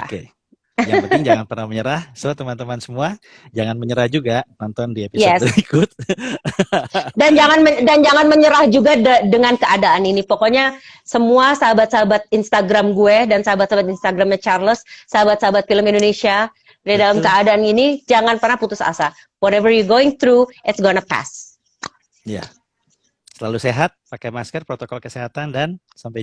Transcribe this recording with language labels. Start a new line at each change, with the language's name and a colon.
Indonesian: Oke. Yang penting jangan pernah menyerah. So teman-teman semua jangan menyerah juga. Nonton di episode
English: Yes.
Indonesian: berikut. Dan jangan menyerah juga dengan keadaan ini. Pokoknya semua sahabat-sahabat Instagram gue dan sahabat-sahabat Instagramnya Charles, sahabat-sahabat film Indonesia, di dalam Betul. keadaan ini jangan pernah putus asa.
English: Whatever you're going through, it's gonna pass.
Indonesian: Ya. Selalu sehat, pakai masker, protokol kesehatan, dan sampai